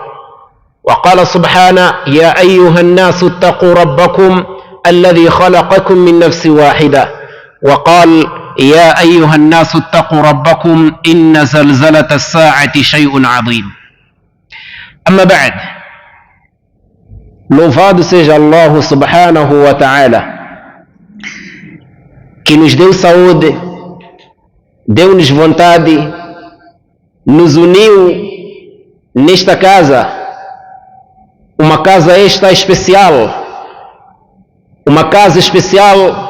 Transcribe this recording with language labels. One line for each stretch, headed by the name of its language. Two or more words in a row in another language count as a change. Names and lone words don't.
Arabic: وقال سبحانه: يا أيها الناس اتقوا ربكم الذي خلقكم من نفس واحدة. وقال: يا أيها الناس اتقوا ربكم إن زلزلة الساعة شيء عظيم. أما بعد،
Portuguese: louvado seja Allah
Arabic: سبحانه وتعالى,
Portuguese: que nos deu saúde, deu-nos vontade, nos uniu nesta casa, uma casa esta especial, uma casa especial